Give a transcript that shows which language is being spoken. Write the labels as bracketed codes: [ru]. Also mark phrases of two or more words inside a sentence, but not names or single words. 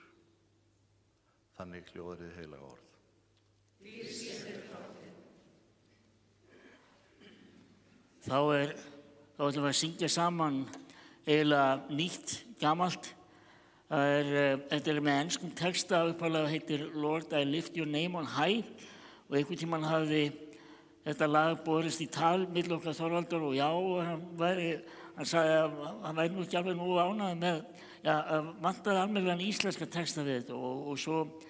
[is] Þannig hljóðar hið heilaga orð. Þá ætlum við að syngja saman eiginlega nýtt, gamalt Þetta með enskum texta, upphaflega heitir Lord I lift your name on high, og einhvern tímann hafði þetta lag borist í tal milli okkar Þorvaldur, og já, hann sagði að hann væri nú ekki alveg nógu ánægður með, vantaði almennilegan íslenska texta við þetta, og svo